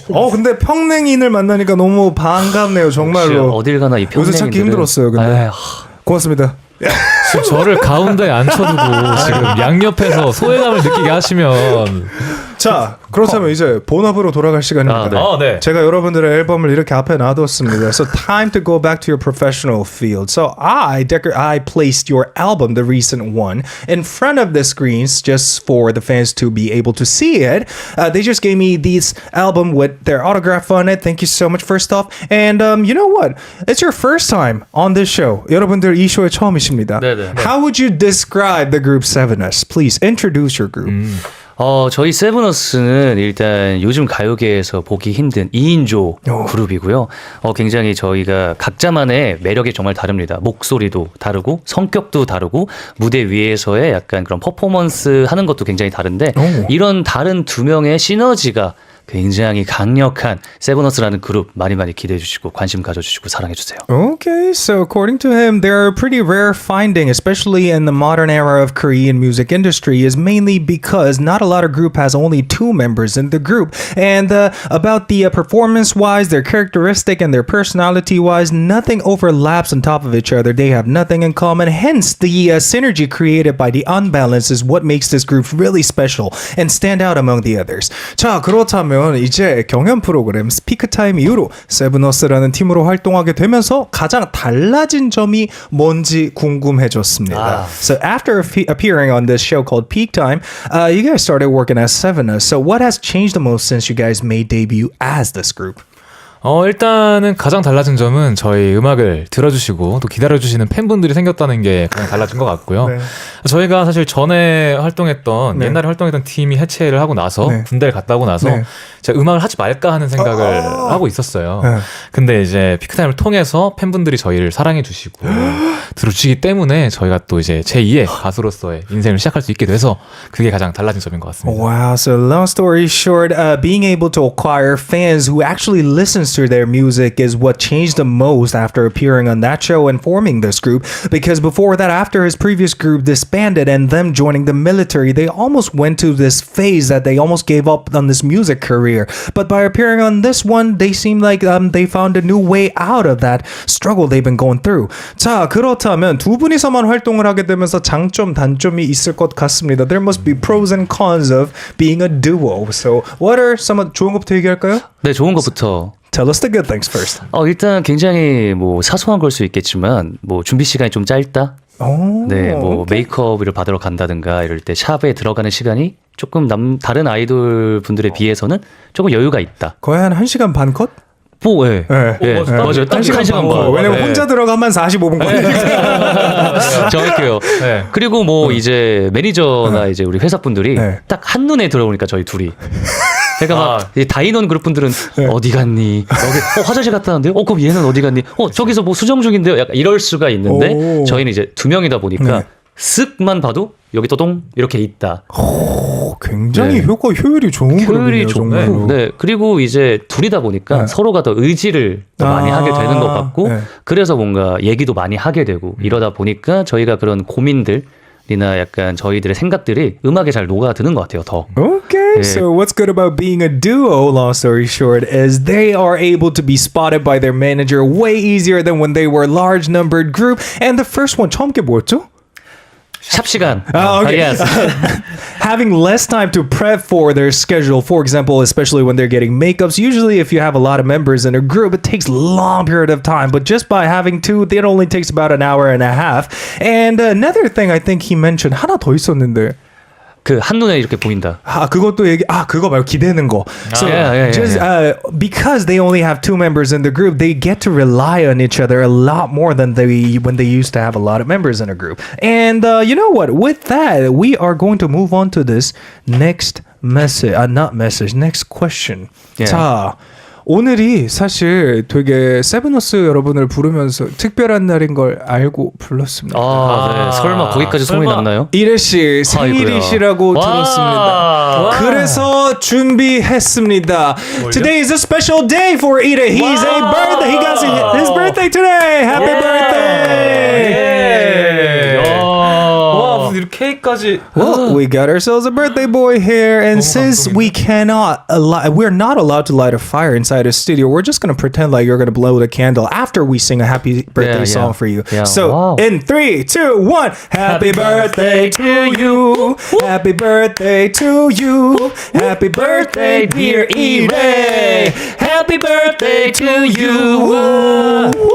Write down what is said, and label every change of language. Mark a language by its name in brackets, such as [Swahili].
[Korean] 근데 평냉인을 만나니까 너무 반갑네요, 정말로. 어딜 가나 이 평냉인들은. 요새 찾기 힘들었어요, 근데. 고맙습니다. 지금 저를 가운데에 앉혀두고 지금 양옆에서 소외감을 느끼게 하시면 자, 그렇다면 이제 본업으로 돌아갈 시간입니다. 네. 제가 여러분들의 앨범을 이렇게 앞에 놔뒀습니다. [English] So time to go back to your professional field. So I placed your album, the recent one, in front of the screens just for the fans to be able to see it. They just gave me this album with their autograph on it. Thank you so much, first off. And you know what? It's your first time on this show. [Korean] 여러분들 이 쇼의 처음이십니다. 네네. [English] How would you describe the group SEVENUS? Please introduce your group. [Korean] 저희 세븐우스는 일단 요즘 가요계에서 보기 힘든 2인조 그룹이고요. 굉장히 저희가 각자만의 매력이 정말 다릅니다. 목소리도 다르고 성격도 다르고 무대 위에서의 약간 그런 퍼포먼스 하는 것도 굉장히 다른데 이런 다른 두 명의 시너지가 굉장히 강력한 세븐어스라는 그룹 많이 기대해 주시고 관심 가져주시고 사랑해 주세요. [English] Okay, so according to him, there are pretty rare finding, especially in the modern era of Korean music industry, is mainly because not a lot of group has only 2 members in the group. And about the performance-wise, their characteristic and their personality-wise, nothing overlaps on top of each other. They have nothing in common. Hence, the synergy created by the unbalance is what makes this group really special and stand out among the others. [Korean] 자, 그렇다면 이제 경연 프로그램 스피크타임 이후로 세븐어스라는 팀으로 활동하게 되면서 가장 달라진 점이 뭔지 궁금해졌습니다. [English] So after appearing on this show called Peak Time, you guys started working as SEVENUS. So what has changed the most since you guys made debut as this group? [Korean] 일단은 가장 달라진 점은 저희 음악을 들어주시고 또 기다려주시는 팬분들이 생겼다는 게 가장 달라진 것 같고요. 네. 저희가 사실 전에 활동했던 네. 옛날에 활동했던 팀이 해체를 하고 나서 네. 군대를 갔다 오고 나서 네. 제가 음악을 하지 말까 하는 생각을 하고 있었어요. 네. 근데 이제 피크타임을 통해서 팬분들이 저희를 사랑해 주시고 들어주시기 때문에 저희가 또 이제 제2의 가수로서의 인생을 시작할 수 있게 돼서 그게 가장 달라진 점인 것 같습니다. [English] Wow, so long story short, being able to acquire fans who actually listens to their music is what changed the most after appearing on that show and forming this group. Because before that, after his previous group disbanded and them joining the military, they almost went to this phase that they almost gave up on this music career. But by appearing on this one, they seem like they found a new way out of that struggle they've been going through. [Korean] 자, 그렇다면 두 분이서만 활동을 하게 되면서 장점, 단점이 있을 것 같습니다. [English] There must be pros and cons of being a duo. So, what are some [Korean] 좋은 것부터 얘기할까요? 네, 좋은 것부터. [English] Tell us the good things first. [Korean] 일단 굉장히 뭐 사소한 걸 수 있겠지만 뭐 준비 시간이 좀 짧다. 네, 뭐 메이크업을 받으러 간다든가 이럴 때 샵에 들어가는 시간이 조금 다른 아이돌 분들에 비해서는 조금 여유가 있다. 거의 한 1시간 반 컷? 뭐, 예. 네. 맞아요. 딱 1시간 반. 왜냐면 네. 혼자 들어가면 45분 걸리니까. 정확해요. 네. 그리고 뭐 이제 매니저나 이제 우리 회사 분들이 네. 딱 한눈에 들어오니까 저희 둘이. 그러니까 막 이 다인원 그룹 분들은 어디 갔니? 여기 화장실 갔다 왔는데요? 그럼 얘는 어디 갔니? 저기서 뭐 수정 중인데요? 약간 이럴 수가 있는데 오. 저희는 이제 2명이다 보니까 네. 쓱만 봐도 여기 또동 이렇게 있다. 굉장히 네. 효율이 좋은 효율이 그룹이네요, 좋고, 정말로. 네. 그리고 이제 둘이다 보니까 네. 서로가 더 의지를 더 많이 하게 되는 것 같고, 네. 그래서 뭔가 얘기도 많이 하게 되고, 이러다 보니까 저희가 그런 고민들이나 약간 저희들의 생각들이 음악에 잘 녹아드는 것 같아요, 더. [English] Okay, [Korean] 네. [English] so what's good about being a duo, long story short, is they are able to be spotted by their manager way easier than when they were a large numbered group. And the first one, [Korean] 처음 게 뭐였죠? 샵 시간. [English] Okay. Yes. Having less time to prep for their schedule, for example, especially when they're getting makeups. Usually, if you have a lot of members in a group, it takes a long period of time. But just by having two, it only takes about an hour and a half. And another thing I think he mentioned, [Korean] 하나 더 있었는데. 그 한눈에 이렇게 보인다. 그것도 그거 말고 기대는 거. [English] So just because they only have two members in the group, they get to rely on each other a lot more than when they used to have a lot of members in a group. And you know what? With that, we are going to move on to this next message. Next question. Yeah. [Korean] 자. 오늘이 사실 되게 세븐어스 여러분을 부르면서 특별한 날인 걸 알고 불렀습니다. 네. 설마 거기까지 소문이 났나요? 이래 씨 생일이시라고 들었습니다. 그래서 준비했습니다. [English] Today is a special day for Ida. He's a birthday. He got his birthday today. Happy birthday! [Korean] 와, 무슨 이렇게 케이크까지. [English] Well, we got ourselves a birthday boy here, and since we're not allowed to light a fire inside a studio, we're just gonna pretend like you're gonna blow the candle after we sing a happy birthday song for you. Yeah. So Wow. in 3, 2, 1, happy birthday to you, happy birthday to you, happy birthday dear Ire, happy birthday to you.